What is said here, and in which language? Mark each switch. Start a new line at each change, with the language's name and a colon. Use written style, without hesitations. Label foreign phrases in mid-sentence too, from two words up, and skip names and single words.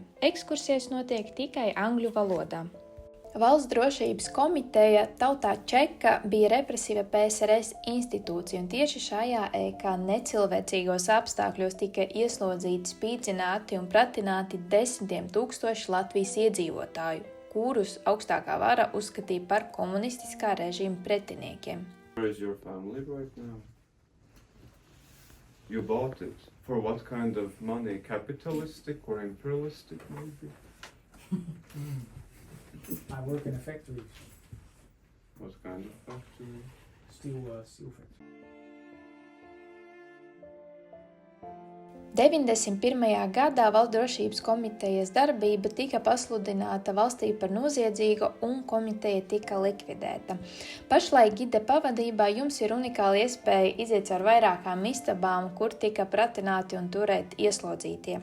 Latvian: Ekskursijas notiek tikai angļu valodā. Valsts drošības komiteja tautā Čeka bija represīva PSRS institūcija, un tieši šajā kā necilvēcīgos apstākļos tika ieslodzīti, spīdzināti un pratināti 10 000 Latvijas iedzīvotāju, kurus augstākā vara uzskatīja par komunistiskā režīma pretiniekiem.
English: Where is your family right now? You bought it. For what kind of money? Capitalistic or imperialistic maybe? I work in a factory, What kind of factory? steel factory.
Latvian: 91. gadā Valsts drošības komitejas darbība tika pasludināta valstī par noziedzīgu un komiteja tika likvidēta. Pašlaik gide pavadībā jums ir unikāla iespēja iziet ar vairākām istabām, kur tika pratināti un turēt ieslodzītie.